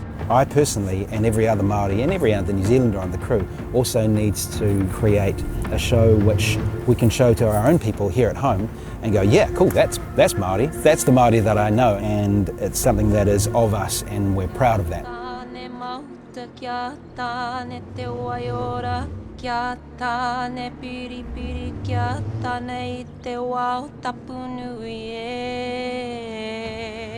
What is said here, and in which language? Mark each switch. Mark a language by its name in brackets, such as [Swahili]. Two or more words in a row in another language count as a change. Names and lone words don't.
[English] I personally, and every other Māori and every other New Zealander on the crew, also needs to create a show which we can show to our own people here at home and go, yeah, cool, that's Māori, that's the Māori that I know, and it's something that is of us and we're proud of that. [Māori] Kia tāne piripiri, kia tāne I te wao tapunui e.